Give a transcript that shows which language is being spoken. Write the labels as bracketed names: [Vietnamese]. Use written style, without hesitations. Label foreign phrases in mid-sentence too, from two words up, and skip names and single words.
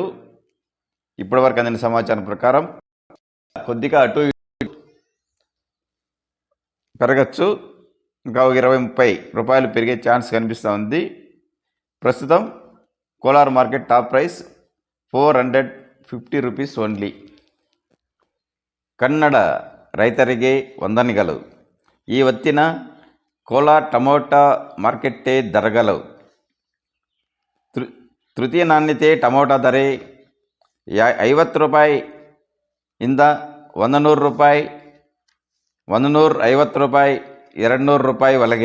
[Telugu] ఇప్పటి వరకు అందిన సమాచారం ప్రకారం కొద్దిగా అటు పెరగచ్చు, ఇంకా 20-30 రూపాయలు పెరిగే ఛాన్స్ కనిపిస్తూ ఉంది. ప్రస్తుతం కోలార్ [English] market top price [Telugu] 450 [English] rupees only. [Kannada] ಕನ್ನಡ ರೈತರಿಗೆ ವಂದನೆಗಳು. ಇವತ್ತಿನ ಕೋಲಾರ್ [English] tomato market [Kannada] ದರಗಳು. ತೃತೀಯ ನಾಣ್ಯತೆ ಟೊಮೊಟೊ ಧರೆ 50 ರೂಪಾಯಿ ಇಂದ 100 ರೂಪಾಯಿ, 150 ರೂಪಾಯಿ, 200 ರೂಪಾಯಿ ಒಳಗೆ.